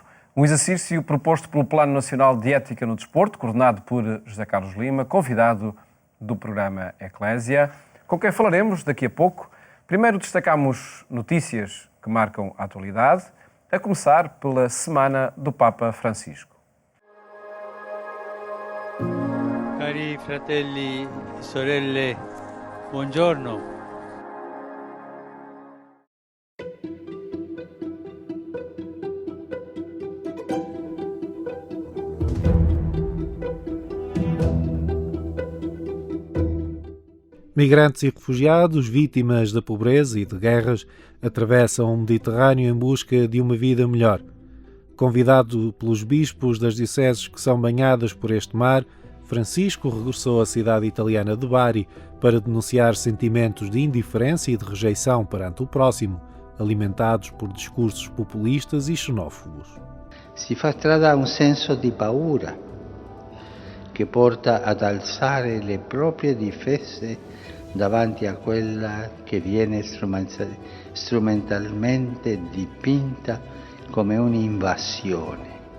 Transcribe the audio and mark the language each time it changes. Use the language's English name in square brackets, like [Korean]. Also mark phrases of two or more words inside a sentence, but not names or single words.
[Portuguese] Um exercício proposto pelo Plano Nacional de Ética no Desporto, coordenado por José Carlos Lima, convidado do programa Eclésia, com quem falaremos daqui a pouco. Primeiro destacamos notícias que marcam a atualidade, a começar pela Semana do Papa Francisco. [Italian] Cari fratelli e sorelle, buongiorno. [Portuguese] Migrantes e refugiados, vítimas da pobreza e de guerras, atravessam o Mediterrâneo em busca de uma vida melhor. Convidado pelos bispos das dioceses que são banhadas por este mar, Francisco regressou à cidade italiana de Bari para denunciar sentimentos de indiferença e de rejeição perante o próximo, alimentados por discursos populistas e xenófobos. [Italian] Si fa strada un senso di paura che porta ad alzare le proprie difese davanti a quella che viene strumentalmente dipinta come un'invasione.